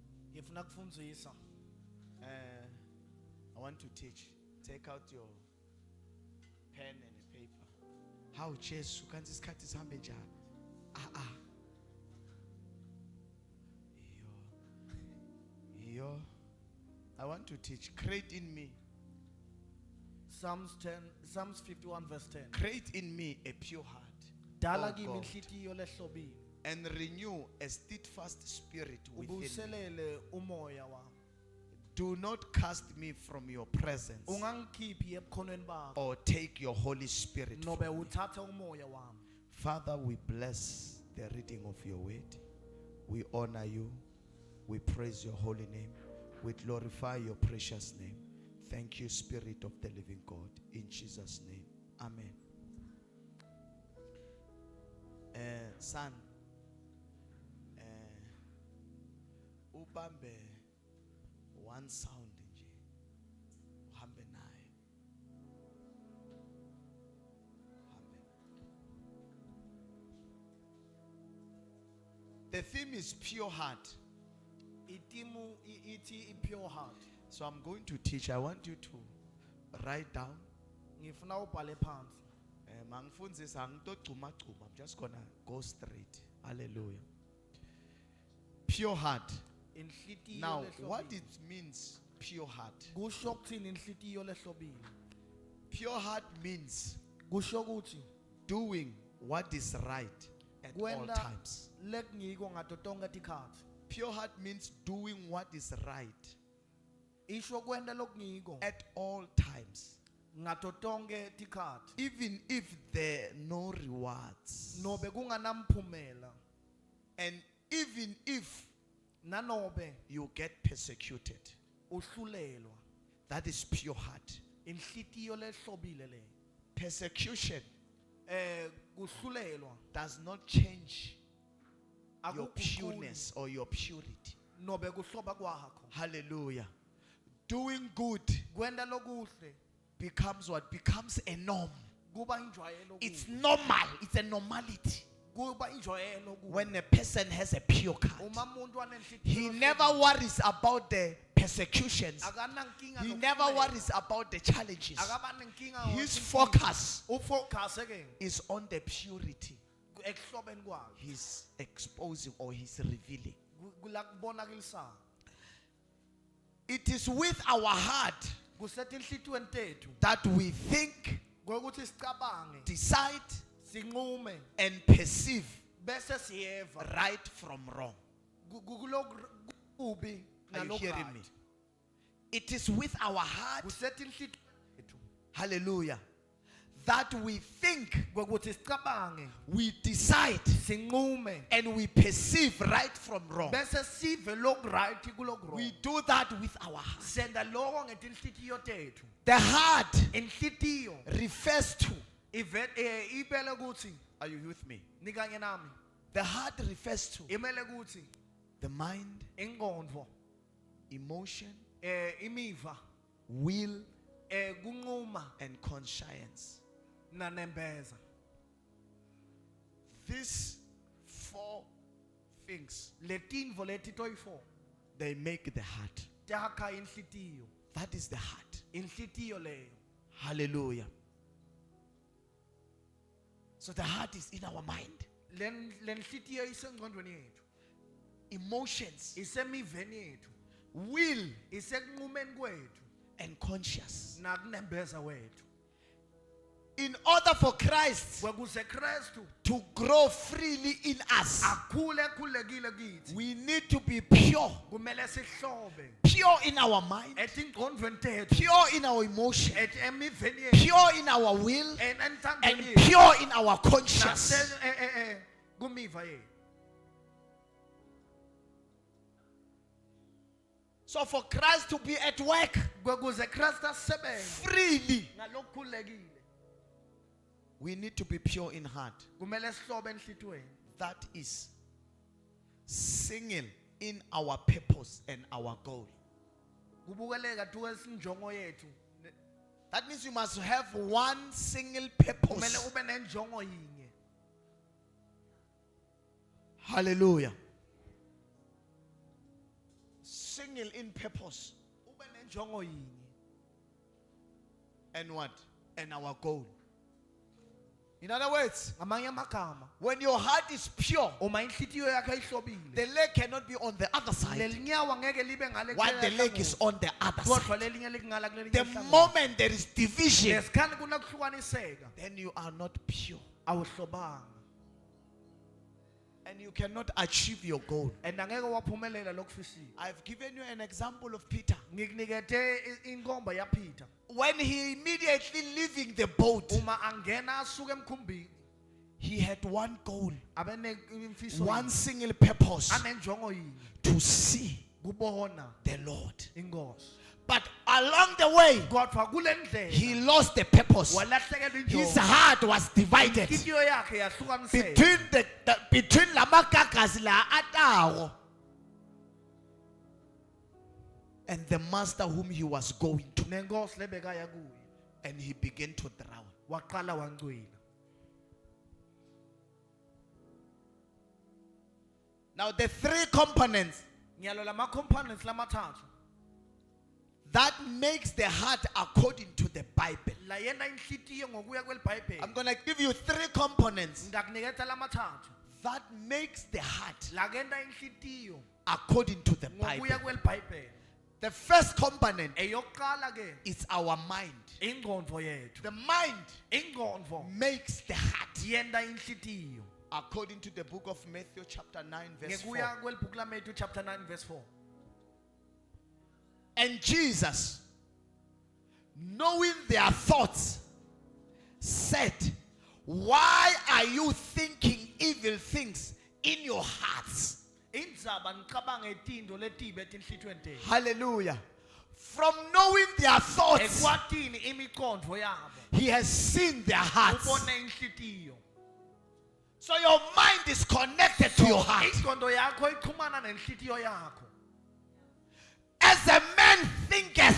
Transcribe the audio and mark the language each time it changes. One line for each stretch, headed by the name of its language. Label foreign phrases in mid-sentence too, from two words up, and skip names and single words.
Swati: ngifuna kufundzisa.
English: I want to teach. Take out your pen and a paper.
Swati: How Jesu kanti isikhathi sihambe njani? Yo.
English: I want to teach. Create in me. Psalms 51 verse 10. Create in me a pure heart.
Swati: Dala O kimi God, inhlitiyo lehlobile.
English: and renew a steadfast spirit within me.
Swati: Ubuselele umoya wami.
English: Do not cast me from your presence
Swati: Ungangikhiphi ebukhonweni bakho.
English: or take your Holy Spirit
Swati: Nobe
English: from me.
Swati: uthathe umoya wami.
English: Father, we bless the reading of your word. We honor you. We praise your holy name. We glorify your precious name. Thank you, Spirit of the living God. In Jesus' name. Amen. Son,
Swati: ubambe
English: one sound
Swati: nje. Uhambe naye. Uhambe.
English: The theme is pure heart.
Swati: Itimu iti
English: pure heart. So I'm going to teach. I want you to write down.
Swati: Ngifuna ubhale phansi. Mangifundisa ngitogcuma gcuma.
English: I'm just gonna go straight. Hallelujah. Pure heart.
Swati: Inhlitiyo
English: Now,
Swati: lehlobile.
English: what it means, pure heart.
Swati: Kusho kuthini inhlitiyo lehlobile?
English: Pure heart means
Swati: Kusho ukuthi
English: doing what is right at all
Swati: kwenta
English: times.
Swati: lekungiko ngato tonke tikhatsi.
English: Pure heart means doing what is right
Swati: Isho kwenta lokungiko
English: at all times.
Swati: ngato tonke tikhatsi.
English: Even if there are no rewards.
Swati: Nobe kunganamphumela.
English: And even if
Swati: Nanobe
English: you get persecuted.
Swati: uhlulelwa.
English: That is pure heart.
Swati: Inhlitiyo lehlobile le.
English: Persecution
Swati: Kuhlulelwa
English: does not change your
Swati: akuguquli
English: pureness or your purity.
Swati: nobe kuhloba kwakho.
English: Hallelujah. Doing good
Swati: Kwenta lokuhle
English: becomes what? Becomes a norm.
Swati: kuba injwayelo.
English: It's normal. It's a normality.
Swati: Kuba injwayelo kuwe.
English: When a person has a pure heart,
Swati: Uma umuntu anenhlitiyo
English: he
Swati: lehlobile,
English: never worries about the persecutions.
Swati: akanankinga
English: He
Swati: nokuhlulelwa.
English: never worries about the challenges.
Swati: Akaba nenkinga
English: His
Swati: ngokuthi
English: focus
Swati: ufocus ke
English: is on the purity
Swati: ekuhlobeni kwakhe.
English: he's exposing or he's revealing.
Swati: Kula kubonakalisana.
English: It is with our heart
Swati: Kusethe inhlitiyweni tethu
English: that we think,
Swati: ngokuthi sicabange,
English: decide,
Swati: sinqume
English: and perceive
Swati: bese siyeva
English: right from wrong.
Swati: kubi
English: Are you hearing me?
Swati: nalokho.
English: It is with our heart,
Swati: Kusethe inhlitiyweni tethu
English: hallelujah, that we think,
Swati: ngokuthi sicabange,
English: we decide,
Swati: sinqume
English: and we perceive right from wrong.
Swati: bese sive lok right kulok wrong.
English: We do that with our heart.
Swati: Senda lokho ngetinhlitiyo tethu.
English: The heart
Swati: Inhlitiyo
English: refers to,
Swati: ibele ukuthi
English: are you with me?
Swati: nikanye nami,
English: The heart refers to
Swati: imele ukuthi
English: the mind,
Swati: ingqondo,
English: emotion,
Swati: imiva,
English: will,
Swati: kunquma
English: and conscience.
Swati: nanembeza.
English: These four things,
Swati: Letinvo leti toyi-4
English: they make the heart.
Swati: takha inhlitiyo.
English: That is the heart.
Swati: Inhlitiyo leyo.
English: Hallelujah. So the heart is in our mind.
Swati: Lenhlitiyo isengqondweni yethu,
English: Emotions,
Swati: isemiveni yethu,
English: will,
Swati: isekunqumeni kwethu
English: and conscious.
Swati: nakunembeza wethu.
English: In order for Christ
Swati: Kwekuze Kristu
English: to grow freely in us,
Swati: akhule khulekile kithi,
English: we need to be pure.
Swati: kumele sihlobe
English: Pure in our mind,
Swati: etingqondweni tethu,
English: pure in our emotion,
Swati: emiveni yethu,
English: pure in our will, and
Swati: entandweni yethu,
English: pure in our conscience.
Swati: kumiva yethu.
English: So for Christ to be at work
Swati: Kwekuze Kristu asebenze
English: freely,
Swati: ngalokukhulekile,
English: we need to be pure in heart.
Swati: kumele sihlobe enhlitweni.
English: That is single in our purpose and our goal.
Swati: Kubukeleka tuwe sinjongo yethu.
English: That means you must have one single
Swati: Kumele
English: purpose.
Swati: ube nenjongo yinye.
English: Hallelujah. single in purpose
Swati: ube nenjongo yinye
English: and what? And our goal. In other words,
Swati: ngamanye amagama
English: when your heart is pure,
Swati: uma inhlitiyo yakho ihlobile
English: the leg cannot be on the other side
Swati: lelinyawo ngeke libe ngale
English: while the leg is on the other
Swati: kodwa
English: side.
Swati: lelinye likungala kulelinye
English: The
Swati: ihlangothi.
English: moment there is division,
Swati: ngesikhathi kunokuhlukaniseka
English: then you are not pure.
Swati: awuhlobanga
English: And you cannot achieve your goal.
Swati: and angeke waphumelela lokufisile.
English: I've given you an example of Peter.
Swati: ngikunikethe inkomba yaPeter
English: When he immediately leaving the boat,
Swati: uma angena asuke emkhumbini
English: he had one goal,
Swati: abe nemfiso
English: one single purpose,
Swati: anenjongo yinye
English: to see
Swati: kubona
English: the Lord.
Swati: inkosi
English: But along the way,
Swati: kodwa kule ndlela
English: he lost the purpose.
Swati: walahlekelwa
English: His
Swati: injongo
English: heart was divided
Swati: inhliziyo yakhe yahlukaniseka
English: between
Swati: lamagagasi la atago
English: and the master whom he was going to,
Swati: nenkosi lebekaya kuye
English: and he began to drown.
Swati: waqala wangcwila.
English: Now the three components
Swati: ngiyalo lama components lamathathu
English: that makes the heart according to the Bible.
Swati: la yena inhlitiyo ngokuya kwelibhayibheli
English: I'm going to give you three components
Swati: ngakuniketha lamathathu
English: that makes the heart
Swati: la kenta inhlitiyo
English: according to the
Swati: ngokuya
English: Bible.
Swati: kwelibhayibheli.
English: The first component
Swati: eyokuqala ke
English: is our mind.
Swati: ingqondo yethu.
English: The mind
Swati: ingqondo
English: makes the heart.
Swati: yenta inhlitiyo
English: According to the book of Matthew chapter 9 verse 4.
Swati: ngekuya kwelibhuku laMatthew chapter 9 verse 4.
English: And Jesus, knowing their thoughts, said, why are you thinking evil things in your hearts?
Swati: indzaba nicabange tinto letibe etinhlitweni tenu.
English: Hallelujah. From knowing their thoughts,
Swati: ekwatini imiqondo yabo
English: he has seen their hearts.
Swati: ubone inhlitiyo.
English: So your mind is connected to your heart.
Swati: ingqondo yakho ichumana nenhlitiyo yakho.
English: As a man thinketh,